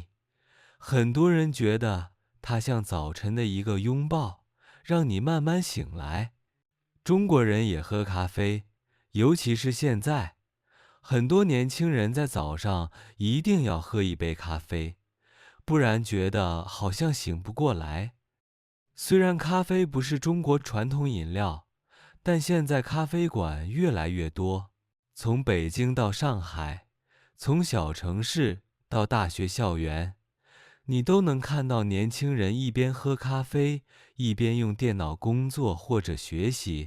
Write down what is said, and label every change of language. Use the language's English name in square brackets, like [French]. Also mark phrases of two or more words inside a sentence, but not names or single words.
[Chinese] 很多人覺得它像早晨的一個擁抱，讓你慢慢醒來。中國人也喝咖啡，尤其是現在，很多年輕人在早上一定要喝一杯咖啡，不然覺得好像醒不過來。雖然咖啡不是中國傳統飲料，但現在咖啡館越來越多。從北京到上海，從小城市到大學校園，你都能看到年輕人一邊喝咖啡，一邊用電腦工作或者學習。